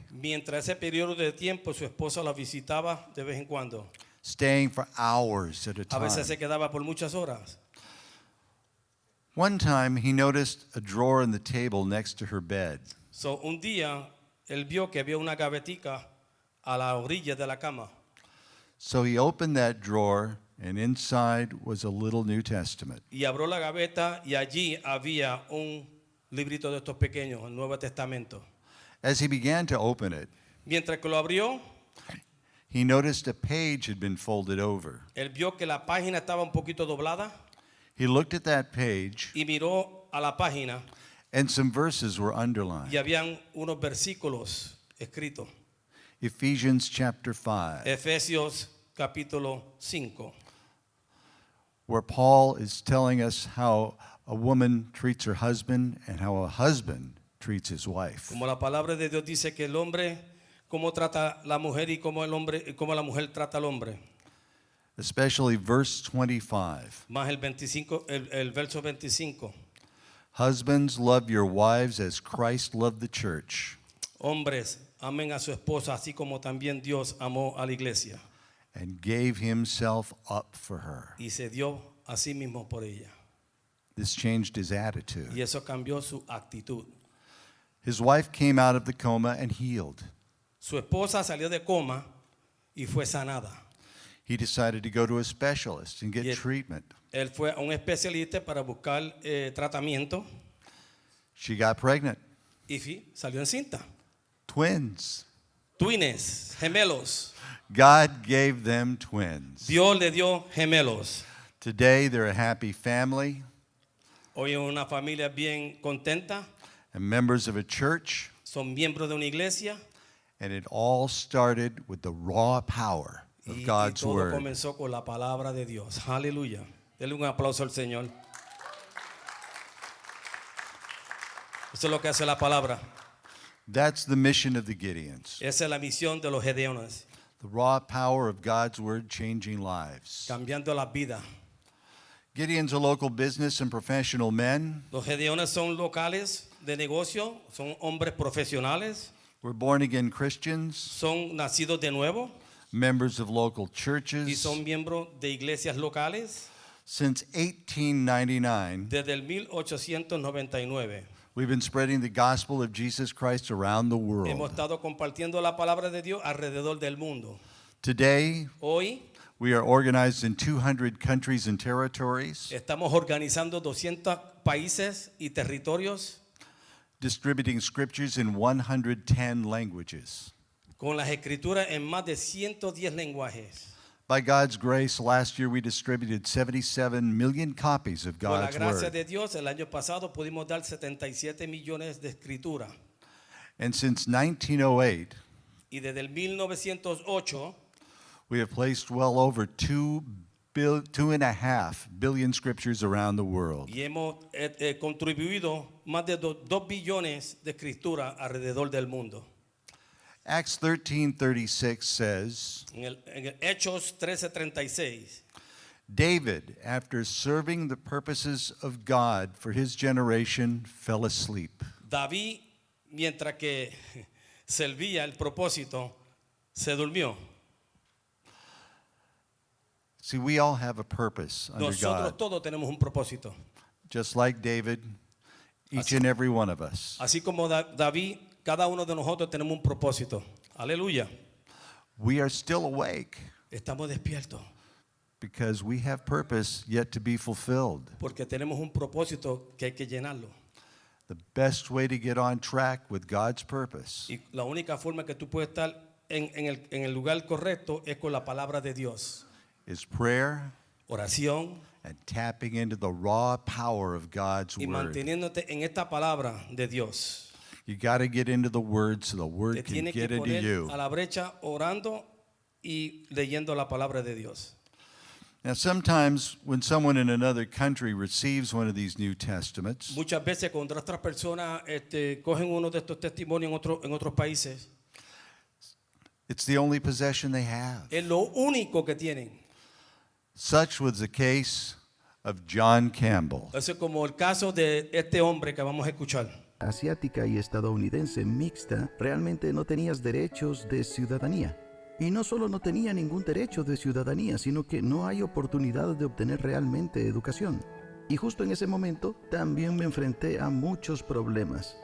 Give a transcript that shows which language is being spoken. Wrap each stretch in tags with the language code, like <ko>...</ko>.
<es>Mientras ese periodo de tiempo, su esposa la visitaba de vez en cuando.</es> <en>staying for hours at a</en> <es>A veces se</es> <en>time.</en> <es>quedaba por muchas horas.</es> <en>One time, he noticed a drawer in the table next to her bed.</en> <es>So, un día, él vio que había una gavetica a la orilla de la cama.</es> <en>So he opened that drawer, and inside was a little New Testament.</en> <es>Y abrió la gaveta y allí había un librito de estos pequeños, el Nuevo Testamento.</es> <en>As he began to open it,</en> <es>Mientras que lo abrió,</es> <en>he noticed a page had been folded over.</en> <es>él vio que la página estaba un poquito doblada</es> <en>He looked at that page,</en> <es>y miró a la página</es> <en>and some verses were underlined.</en> <es>y habían unos versículos escritos.</es> <en>Ephesians chapter 5,</en> <es>Efesios capítulo 5,</es> <en>where Paul is telling us how a woman treats her husband and how a husband treats his wife.</en> <es>como la palabra de Dios dice que el hombre cómo trata la mujer y cómo la mujer trata al hombre.</es> <en>Especially verse 25.</en> <es>Más el verso 25.</es> <en>Husbands, love your wives as Christ loved the church</en> <es>Hombres, amen a su esposa así como también Dios amó a la iglesia</es> <en>and gave himself up for her.</en> <es>y se dio a sí mismo por ella.</es> <en>This changed his attitude.</en> <es>Y eso cambió su actitud.</es> <en>His wife came out of the coma and healed.</en> <es>Su esposa salió de coma y fue sanada.</es> <en>He decided to go to a specialist and get</en> <es>Y</es> <en>treatment.</en> <es>él fue a un especialista para buscar tratamiento</es> <en>She got pregnant.</en> <es>y salió encinta.</es> <en>Twins. Twins, gemelos. God gave them twins.</en> <es>Dios le dio gemelos.</es> <en>Today they're a happy family</en> <es>Hoy es una familia bien contenta.</es> <en>and members of a church,</en> <es>Son miembros de una iglesia.</es> <en>and it all started with the raw power of</en> <es>Y</es> <en>God's</en> <es>todo</es> <en>word.</en> <es>comenzó con la palabra de Dios. Aleluya. Denle un aplauso al Señor. Eso es lo que hace la palabra.</es> <en>That's the mission of the Gideons.</en> <es>Esa es la misión de los gedeones.</es> <en>The raw power of God's word changing lives.</en> <es>Cambiando las vidas.</es> <en>Gideons are local business and professional men.</en> <es>Los gedeones son locales de negocio. Son hombres profesionales.</es> <en>We're born again Christians,</en> <es>Son nacidos de nuevo.</es> <en>members of local</en> <es>Y</es> <en>churches.</en> <es>son miembros de iglesias locales.</es> <en>Since 1899,</en> <es>Desde el 1899.</es> <en>we've been spreading the gospel of Jesus Christ around the</en> <es>Hemos</es> <en>world.</en> <es>estado compartiendo la palabra de Dios alrededor del mundo.</es> <en>Today,</en> <es>Hoy</es> <en>we are organized in 200 countries and territories,</en> <es>estamos organizando 200 países y territorios</es> <en>distributing scriptures in 110 languages.</en> <es>con las escrituras en más de 110 lenguajes.</es> <en>By God's grace, last year we distributed 77 million copies of</en> <es>Por la</es> <en>God's</en> <es>gracia</es> <en>word.</en> <es>de Dios, el año pasado pudimos dar 77 millones de escrituras.</es> <en>And since 1908,</en> <es>Y desde el 1908</es> <en>we have placed well over 2.5 billion scriptures around the world.</en> <es>y hemos contribuido más de 2 billones de escrituras alrededor del mundo.</es> <en>Acts 13:36 says,</en> <es>En el Hechos 13:36,</es> <en>David, after serving the purposes of God for his generation, fell asleep.</en> <es>David, mientras que servía el propósito, se durmió.</es> <en>See, we all have a purpose under</en> <es>Nosotros</es> <en>God,</en> <es>todos tenemos un propósito.</es> <en>just like David, each and every one of us.</en> <es>Así como David, cada uno de nosotros tenemos un propósito. Aleluya.</es> <en>We are still awake</en> <es>Estamos despiertos</es> <en>because we have purpose yet to be fulfilled.</en> <es>porque tenemos un propósito que hay que llenarlo.</es> <en>The best way to get on track with God's purpose</en> <es>Y la única forma que tú puedes estar en el lugar correcto es con la palabra de Dios.</es> <en>is prayer</en> <es>Oración</es> <en>and tapping into the raw power of God's</en> <es>y</es> <en>word.</en> <es>manteniéndote en esta palabra de Dios.</es> <en>You got to get into the word so the</en> <es>Te</es> <en>word can</en> <es>tienes que</es> <en>get into</en> <es>poner</es> <en>you.</en> <es>a la brecha orando y leyendo la palabra de Dios.</es> <en>Now, sometimes when someone in another country receives one of these New Testaments,</en> <es>Muchas veces cuando otras personas cogen uno de estos testimonios en otros países,</es> <en>it's the only possession they have.</en> <es>es lo único que tienen.</es> <en>Such was the case of John Campbell.</en> <es>Eso es como el caso de este hombre que vamos a escuchar. Asiática y estadounidense mixta, realmente no tenías derechos de ciudadanía. Y no solo no tenía ningún derecho de ciudadanía, sino que no hay oportunidad de obtener realmente educación. Y justo en ese momento también me enfrenté a muchos problemas.</es>